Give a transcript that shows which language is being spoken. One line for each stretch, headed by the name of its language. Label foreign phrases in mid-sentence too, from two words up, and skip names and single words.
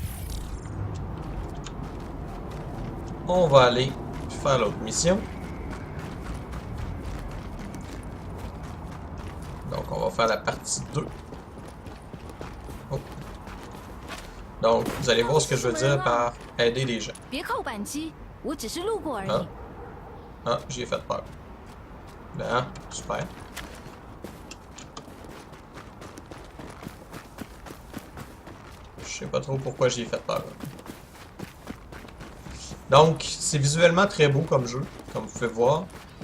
French: On va aller faire l'autre mission. Donc on va faire la partie 2. Oh. Donc vous allez voir ce que je veux dire par aider les gens.
Chinese: 别靠扳机，我只是路过而已。
French: Ah, ah j'y ai fait peur. Ben, super. Je sais pas trop pourquoi j'y ai fait peur. Donc, c'est visuellement très beau comme jeu, comme vous pouvez voir.